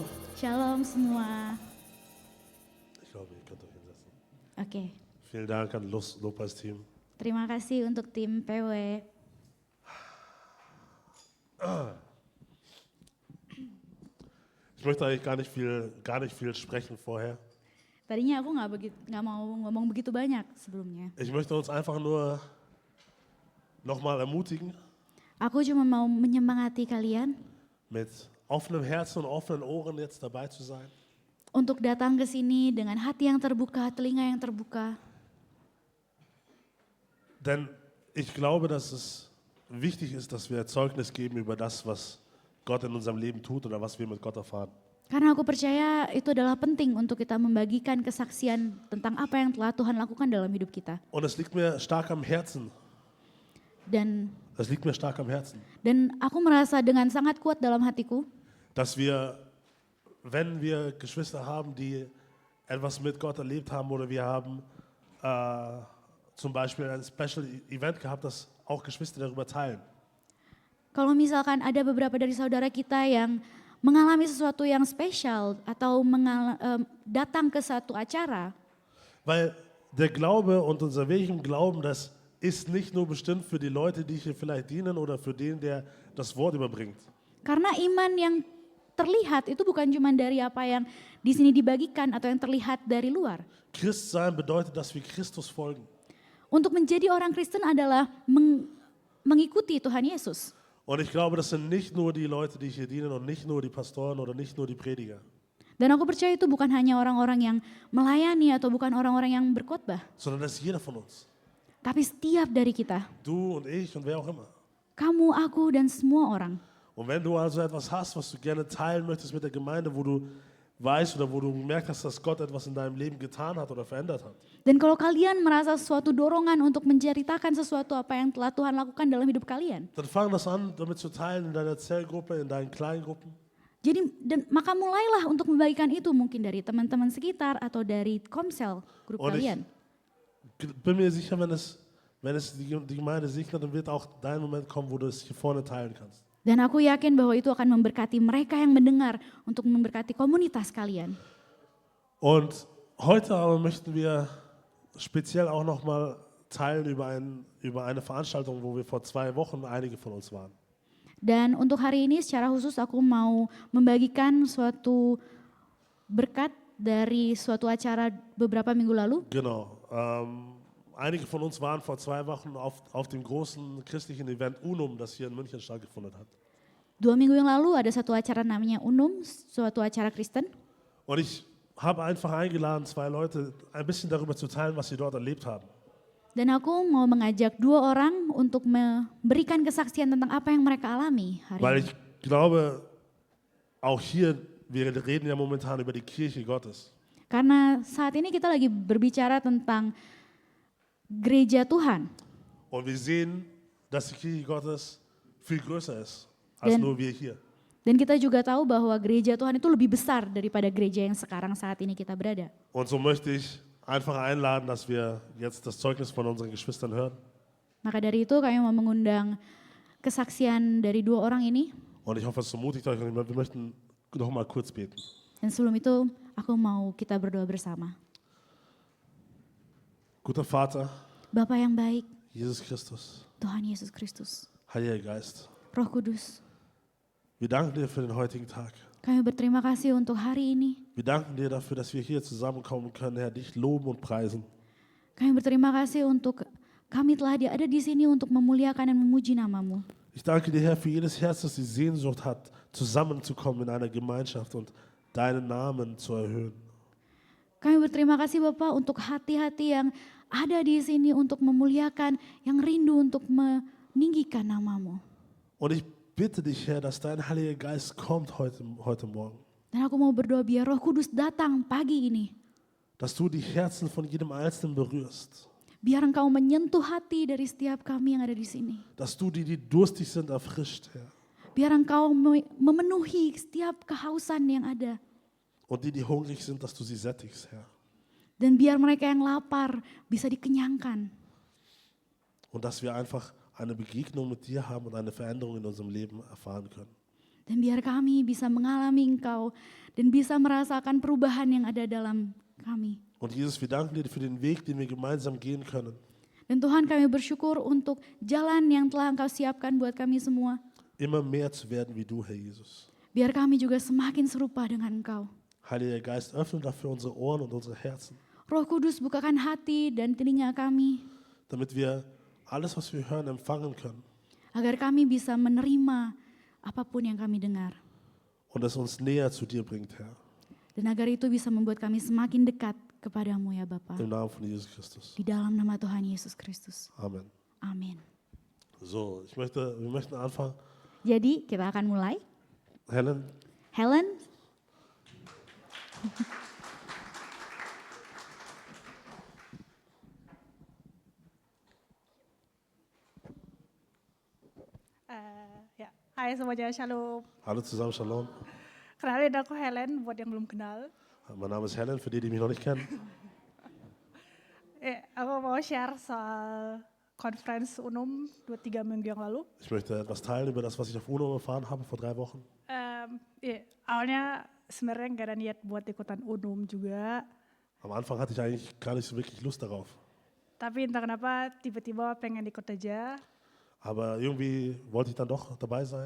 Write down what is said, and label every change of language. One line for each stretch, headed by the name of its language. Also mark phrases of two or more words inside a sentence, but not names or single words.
Indonesian: Shalom semua.
German: Ich glaube, ihr könnt euch hinsetzen.
Indonesian: Oke,
German: Vielen Dank an Lobpreisteam.
Indonesian: terima kasih untuk tim PW.
German: Ich möchte eigentlich gar nicht viel sprechen vorher.
Indonesian: Tadinya aku nggak mau ngomong begitu banyak sebelumnya.
German: Ich möchte uns einfach nur nochmal ermutigen,
Indonesian: Aku cuma mau menyemangati kalian
German: mit offenem Herzen und offenen Ohren jetzt dabei zu sein.
Indonesian: untuk datang ke sini dengan hati yang terbuka, telinga yang terbuka.
German: Denn ich glaube, dass es wichtig ist, dass wir Zeugnis geben über das, was Gott in unserem Leben tut oder was wir mit Gott erfahren.
Indonesian: Karena aku percaya itu adalah penting untuk kita membagikan kesaksian tentang apa yang telah Tuhan lakukan dalam hidup kita.
German: Und es liegt mir stark am Herzen.
Indonesian: Dan
German: Es liegt mir stark am Herzen,
Indonesian: aku merasa dengan sangat kuat dalam hatiku
German: dass wir, wenn wir Geschwister haben, die etwas mit Gott erlebt haben oder wir haben zum Beispiel ein
English: Special Event
German: gehabt, dass auch Geschwister darüber teilen.
Indonesian: kalau misalkan ada beberapa dari saudara kita yang mengalami sesuatu yang spesial atau datang ke satu acara,
German: Weil der Glaube und unser Weg im Glauben, das ist nicht nur bestimmt für die Leute, die hier vielleicht dienen oder für den, der das Wort überbringt.
Indonesian: karena iman yang terlihat itu bukan cuma dari apa yang di sini dibagikan atau yang terlihat dari luar.
German: Christsein bedeutet, dass wir Christus folgen.
Indonesian: Untuk menjadi orang Kristen adalah mengikuti Tuhan Yesus.
German: Und ich glaube, das sind nicht nur die Leute, die hier dienen und nicht nur die Pastoren oder nicht nur die Prediger,
Indonesian: Dan aku percaya itu bukan hanya orang-orang yang melayani atau bukan orang-orang yang berkhotbah,
German: sondern das ist jeder von uns.
Indonesian: tapi setiap dari kita.
German: Du und ich und wer auch immer.
Indonesian: Kamu, aku, dan semua orang.
German: Und wenn du also etwas hast, was du gerne teilen möchtest mit der Gemeinde, wo du weißt oder wo du gemerkt hast, dass Gott etwas in deinem Leben getan hat oder verändert hat,
Indonesian: Dan kalau kalian merasa suatu dorongan untuk menceritakan sesuatu apa yang telah Tuhan lakukan dalam hidup kalian,
German: dann fang das an, damit zu teilen in deiner Zellgruppe, in deinen Kleingruppen.
Indonesian: maka mulailah untuk membagikan itu mungkin dari teman-teman sekitar atau dari komsel grup
German: Und ich
Indonesian: kalian.
German: bin mir sicher, wenn es die Gemeinde segnet, dann wird auch dein Moment kommen, wo du es hier vorne teilen kannst.
Indonesian: Dan aku yakin bahwa itu akan memberkati mereka yang mendengar untuk memberkati komunitas kalian.
German: Und heute aber möchten wir speziell auch nochmal teilen über eine Veranstaltung, wo wir vor 2 Wochen einige von uns waren.
Indonesian: Dan untuk hari ini secara khusus aku mau membagikan suatu berkat dari suatu acara beberapa minggu lalu.
German: Genau. Einige von uns waren vor 2 Wochen auf dem großen christlichen Event UNUM, das hier in München stattgefunden hat.
Indonesian: 2 minggu yang lalu ada satu acara namanya UNUM, suatu acara Kristen.
German: Und ich habe einfach eingeladen, 2 Leute ein bisschen darüber zu teilen, was sie dort erlebt haben.
Indonesian: Dan aku mau mengajak 2 orang untuk memberikan kesaksian tentang apa yang mereka alami hari
German: Weil
Indonesian: ini.
German: ich glaube, auch hier, wir reden ja momentan über die Kirche Gottes.
Indonesian: Karena saat ini kita lagi berbicara tentang gereja Tuhan.
German: Und wir sehen, dass die Kirche Gottes viel größer ist, als
Indonesian: Dan-
German: nur wir hier.
Indonesian: Dan kita juga tahu bahwa gereja Tuhan itu lebih besar daripada gereja yang sekarang saat ini kita berada.
German: Und so möchte ich einfach einladen, dass wir jetzt das Zeugnis von unseren Geschwistern hören.
Indonesian: Maka dari itu kami mau mengundang kesaksian dari 2 orang ini.
German: Und ich hoffe, es ermutigt euch. Und wir möchten noch mal kurz beten.
Indonesian: Dan sebelum itu aku mau kita berdoa bersama.
German: Guter Vater,
Indonesian: Bapa yang baik,
German: Jesus Christus,
Indonesian: Tuhan Yesus Kristus,
German: Heiliger Geist,
Indonesian: Roh Kudus,
German: wir danken dir für den heutigen Tag.
Indonesian: kami berterima kasih untuk hari ini.
German: Wir danken dir dafür, dass wir hier zusammenkommen können, Herr, dich loben und preisen.
Indonesian: Kami berterima kasih untuk kami telah ada di sini untuk memuliakan dan memuji nama-Mu.
German: Ich danke dir, Herr, für jedes Herz, das die Sehnsucht hat, zusammenzukommen in einer Gemeinschaft und deinen Namen zu erhöhen.
Indonesian: Kami berterima kasih Bapak untuk hati-hati yang ada di sini untuk memuliakan, yang rindu untuk meninggikan nama-Mu.
German: Und ich bitte dich, Herr, dass dein Heiliger Geist kommt heute Morgen.
Indonesian: Dan aku mau berdoa biar Roh Kudus datang pagi ini.
German: Dass du die Herzen von jedem Einzelnen berührst.
Indonesian: Biar Engkau menyentuh hati dari setiap kami yang ada di sini.
German: Dass du die durstig sind, erfrischt, Herr.
Indonesian: Biar Engkau memenuhi setiap kehausan yang ada.
German: Und die hungrig sind, dass du sie sättigst, Herr.
Indonesian: Dan biar mereka yang lapar bisa dikenyangkan.
German: Und dass wir einfach eine Begegnung mit dir haben und eine Veränderung in unserem Leben erfahren können.
Indonesian: Dan biar kami bisa mengalami Engkau dan bisa merasakan perubahan yang ada dalam kami.
German: Und Jesus, wir danken dir für den Weg, den wir gemeinsam gehen können.
Indonesian: Dan Tuhan, kami bersyukur untuk jalan yang telah Engkau siapkan buat kami semua.
German: Immer mehr zu werden wie du, Herr Jesus.
Indonesian: Biar kami juga semakin serupa dengan Engkau.
German: Heiliger Geist, öffne dafür unsere Ohren und unsere Herzen,
Indonesian: Roh Kudus, bukakan hati dan telinga kami,
German: damit wir alles, was wir hören, empfangen können.
Indonesian: agar kami bisa menerima apapun yang kami dengar.
German: Und es uns näher zu dir bringt, Herr.
Indonesian: Dan agar itu bisa membuat kami semakin dekat kepadamu ya Bapa.
German: Im Namen von Jesus Christus.
Indonesian: Di dalam nama Tuhan Yesus Kristus.
German: Amen.
Indonesian: Amin.
German: So, wir möchten anfangen.
Indonesian: Jadi kita akan mulai. Helen, Helen, Ya, hai semuanya, shalom.
German: hallo zusammen, Shalom.
Indonesian: Kenalin aku Helen, buat yang belum kenal.
German: Mein Name ist Helen, für die, die mich noch nicht kennen.
Indonesian: Aku mau share soal conference UNUM 2-3 minggu yang lalu.
German: Ich möchte etwas teilen über das, was ich auf UNO erfahren habe vor 3 Wochen.
Indonesian: Awalnya sebenarnya nggak ada niat buat ikutan UNUM juga.
German: Am Anfang hatte ich eigentlich gar nicht so wirklich Lust darauf.
Indonesian: Tapi entah kenapa tiba-tiba pengen ikut aja.
German: Aber irgendwie wollte ich dann doch dabei sein.